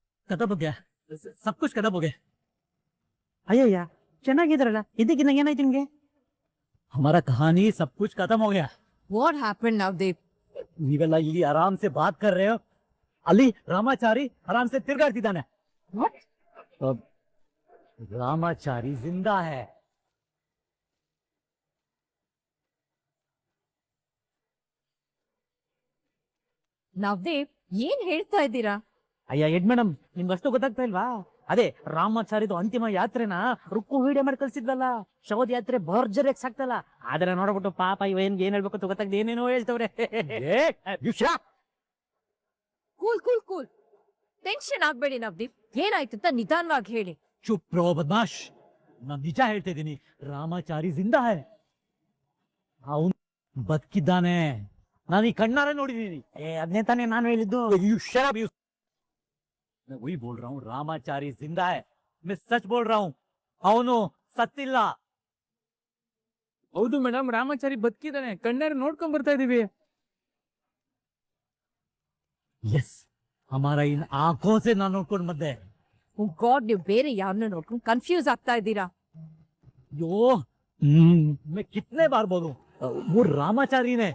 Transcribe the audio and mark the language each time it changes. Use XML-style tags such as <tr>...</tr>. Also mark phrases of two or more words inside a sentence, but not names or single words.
<hi>खत्म हो गया सब कुछ खत्म हो गया</hi> <kn>ಅಯ್ಯಯ್ಯ ಚೆನ್ನಾಗಿದ್ರಲ್ಲ ಇದಕ್ಕಿನ್ನ ಏನಾಯ್ತು ನಿಮ್ಗೆ?</kn> <hi>हमारा कहानी सब कुछ खत्म हो गया</hi> <en>what happen ನವದೀಪ್?</en> <kn>ನೀವೆಲ್ಲ ಇಲ್ಲಿ ಆರಾಮ್</kn> <hi>से बात कर रहे हो</hi> <kn>ಅಲ್ಲಿ ರಾಮಾಚಾರಿ</kn> <hi>आराम से</hi> <kn>ತಿರ್ಗಾಡ್ತಿದ್ದಾನೆ ರಾಮಾಚಾರಿ</kn> <hi>जिंदा है</hi> <kn>ನವದೀಪ್ ಏನ್ ಹೇಳ್ತಾ ಇದ್ದೀರಾ? ಅಯ್ಯ ಎಡ್ ಮೇಡಮ್ ನಿಮ್ಗಷ್ಟು ಗೊತ್ತಾಗ್ತಾ ಇಲ್ವಾ? ಅದೇ ರಾಮಾಚಾರಿದು ಅಂತಿಮ ಯಾತ್ರೆನ ರುಕ್ಕು ವಿಡಿಯೋ ಮಾಡಿ ಕಳ್ಸಿದ್ವಲ್ಲ, ಶವದ ಯಾತ್ರೆ ಭರ್ಜರಿಯಾಗಿ ಸಾಕ್ತಲ್ಲ, ಆದ್ರೆ ನೋಡ್ಬಿಟ್ಟು ಪಾಪ ಏನ್ ಹೇಳ್ಬೇಕು ಅಂತ ಗೊತ್ತಾಗ್ದೆ ಏನೇನೋ ಹೇಳ್ತವ್ರೆ.</kn> <en>cool cool cool,</en> <kn>ಟೆನ್ಷನ್ ಆಗ್ಬೇಡಿ ನವದೀಪ್. ಏನಾಯ್ತು ಅಂತ ನಿಧಾನವಾಗಿ ಹೇಳಿ.</kn> <hi>चुप रो बदमाश,</hi> <kn>ನಾನ್ ನಿಜ ಹೇಳ್ತಾ ಇದ್ದೀನಿ. ರಾಮಾಚಾರಿ</kn> <hi>ज़िंदा है,</hi> <kn>ಅವನು ಬದುಕಿದ್ದಾನೆ. ನಾನು ಈ ಕಣ್ಣಾರೆ ನೋಡಿದ್ದೀನಿ. ಅದನ್ನೇ ತಾನೇ ನಾನು ಹೇಳಿದ್ದು.</kn> <hi>मैं वही बोल रहा हूँ, रामाचारी जिंदा है. मैं सच बोल रहा हूँ,</hi> <kn>ಅವನು ಸತ್ತಿಲ್ಲ. ಹೌದು ಮೇಡಮ್, ರಾಮಾಚಾರಿ ಬದುಕಿದಾನೆ, ಕಣ್ಣಾರೆ ನೋಡ್ಕೊಂಡ್ ಬರ್ತಾ ಇದೀವಿ. ಯಸ್,</kn> <hi>हमारा इन आंखों से</hi> <kn>ನಾನು ನೋಡ್ಕೊಂಡು ಬಂದೆ.</kn> <en>oh God,</en> <kn>ನೀವು ಬೇರೆ ಯಾರನ್ನ ನೋಡ್ಕೊಂಡು ಕನ್ಫ್ಯೂಸ್ ಆಗ್ತಾ ಇದ್ದೀರಾ. ಅಯ್ಯೋ,</kn> <hi>मैं कितने बार बोलूं, वो ರಾಮಾಚಾರಿನೇ.</hi>